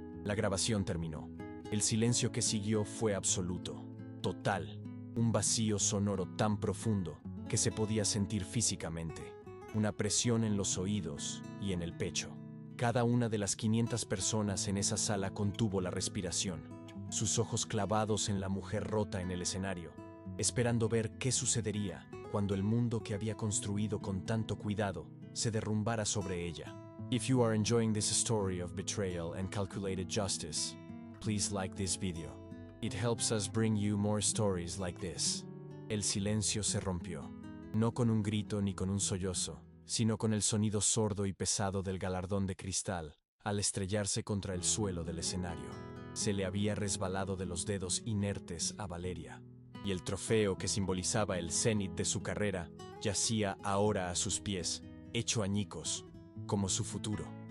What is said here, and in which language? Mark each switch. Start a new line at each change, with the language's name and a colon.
Spanish: La grabación terminó. El silencio que siguió fue absoluto, total, un vacío sonoro tan profundo que se podía sentir físicamente, una presión en los oídos y en el pecho. Cada una de las 500 personas en esa sala contuvo la respiración, sus ojos clavados en la mujer rota en el escenario, esperando ver qué sucedería cuando el mundo que había construido con tanto cuidado se derrumbara sobre ella.
English: If you are enjoying this story of betrayal and calculated justice, please like this video. It helps us bring you more stories like this.
Spanish: El silencio se rompió, no con un grito ni con un sollozo, sino con el sonido sordo y pesado del galardón de cristal, al estrellarse contra el suelo del escenario. Se le había resbalado de los dedos inertes a Valeria, y el trofeo que simbolizaba el cenit de su carrera yacía ahora a sus pies, hecho añicos, como su futuro.